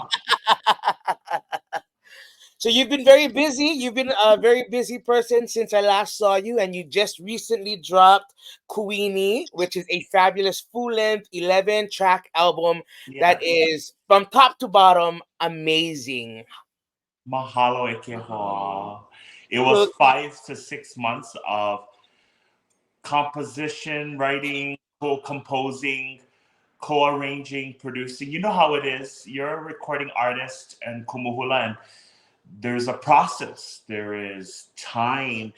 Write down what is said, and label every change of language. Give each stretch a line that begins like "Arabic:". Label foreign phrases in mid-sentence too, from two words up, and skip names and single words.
English: So you've been very busy. You've been a very busy person since I last saw you, and you just recently dropped Kuini, which is a fabulous full-length 11-track album that Yes. is from top to bottom amazing.
Hawaiian: Mahalo e ke hoa.
English: It was So 5 to 6 months of composition, writing, co-composing, co-arranging, producing. You know how it is. You're a recording artist and Kumuhula, and there's a process. There is time.